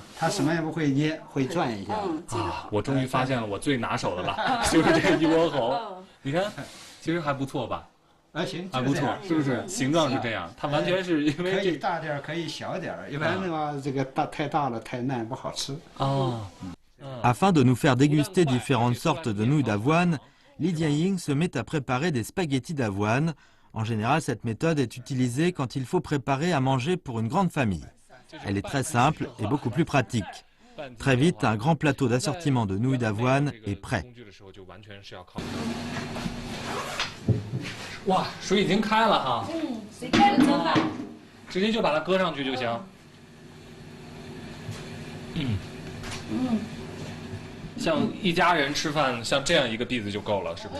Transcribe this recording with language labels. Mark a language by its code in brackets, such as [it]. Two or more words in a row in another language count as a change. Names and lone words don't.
[zh] 他什么也不会捏，会转一下。我终于发现了我最拿手的了，就是这个一窝猴。你看，其实还不错吧？行，还不错，是不是？形状是这样，它完全是因为可以大点，可以小点。一般的话，这个太大了太嫩不好吃。 [fr] Afin de nous faire déguster différentes sortes de nouilles d'avoine, Li Jianying se met à préparer des spaghettis d'avoine. En général, cette méthode est utilisée quand il faut préparer à manger pour une grande famille. Elle est très simple et beaucoup plus pratique. Très vite, un grand plateau d'assortiment de nouilles d'avoine est prêt. [zh] 哇，水已经开了哈。水开了蒸饭。直接就把它搁上去就行。像一家人吃饭，像这样一个篦子就够了，是不是？